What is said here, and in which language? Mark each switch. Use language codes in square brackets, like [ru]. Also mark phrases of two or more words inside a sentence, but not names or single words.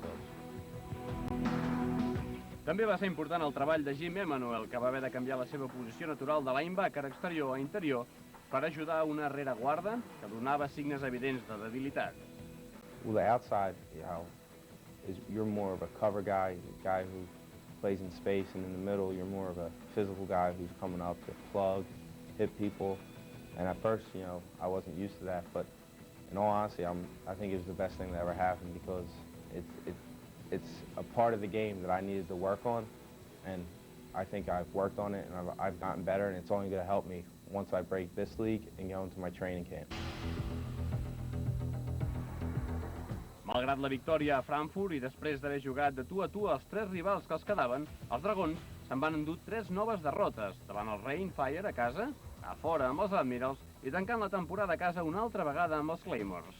[en] So. [ca] També va ser important el treball de Jim Emanuel, que va haver de canviar la seva posició natural de linebacker exterior a interior per ajudar una rereguarda que donava signes evidents de debilitat. [en] Well, the outside, you're more of a cover guy, a guy who plays in space, and in the middle, you're more of a physical guy who's coming up to plug, hit people. And at first, I wasn't used to that, but in all honesty, I think it was the best thing that ever happened because it's a part of the game that I needed to work on, and I think I've worked on it, and I've gotten better, and it's only going to help me once I break this league and go into my training camp. [ca] Malgrat la victòria a Frankfurt i després d'haver jugat de tu a tu als 3 rivals que els quedaven, els Dragons se'n van endur 3 noves derrotes, davant el Rhein Fire a casa, a fora amb els Admirals i tancant la temporada a casa una altra vegada amb els Claymores.